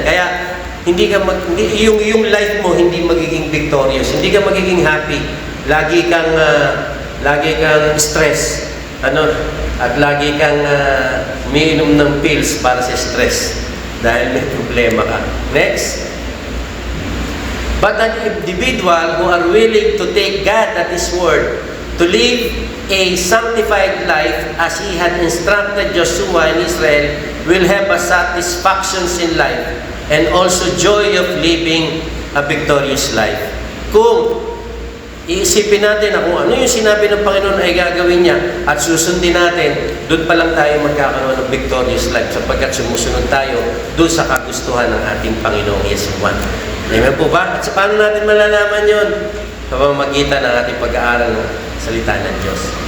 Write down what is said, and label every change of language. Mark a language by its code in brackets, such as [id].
[tl] Kaya, yung life mo hindi magiging victorious, hindi ka magiging happy. Lagi kang stress. At lagi kang umiinom ng pills para sa stress dahil may problema ka. Next. [en] But an individual who are willing to take God at His word, to live a sanctified life as He had instructed Joshua and Israel, will have a satisfactions in life and also joy of living a victorious life. [tl] Kung iisipin natin na kung ano yung sinabi ng Panginoon ay gagawin niya at susundin natin, doon pa lang tayo magkakaroon ng victorious life sapagkat sumusunod tayo doon sa kagustuhan ng ating Panginoong Yesu. Amen po ba? At sa paano natin malalaman yun? Sa pamamagitan ng ating pag-aaral ng salita ng Diyos.